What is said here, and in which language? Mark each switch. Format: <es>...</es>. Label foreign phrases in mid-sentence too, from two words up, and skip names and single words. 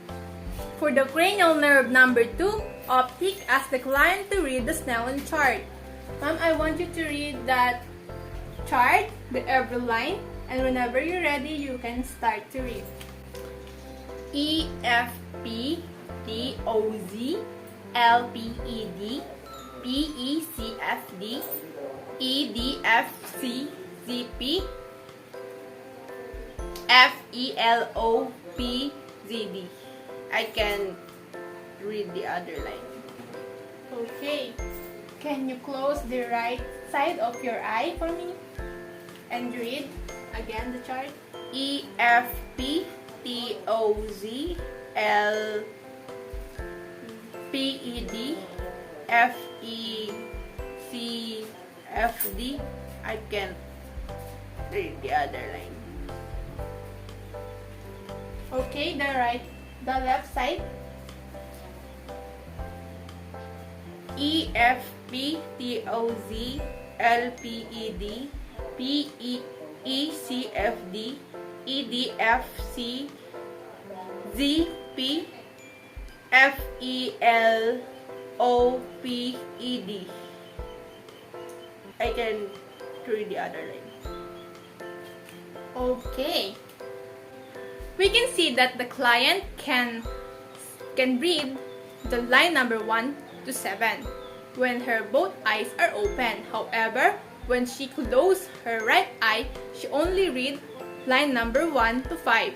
<en>For the cranial nerve number 2, optic, ask the client to read the Snellen chart. Ma'am, I want you to read that chart, the every line, and whenever you're ready, you can start to read. E F P T O Z L P E D P E C F D E D F C Z P F E L O P Z D. I can read the other line. Okay. Can you close the right side of your eye for me? And read again the chart. E F P T O Z L P E D F E C F D. I can't read the other line. Okay, the left side. E F P T O Z L P E D P E C F D E D F C Z P F E L O P E D. I can read the other line. Okay. We can see that the client can read the line number 1 to 7 when her both eyes are open. However, when she closes her right eye, she only read line number 1 to 5.</en>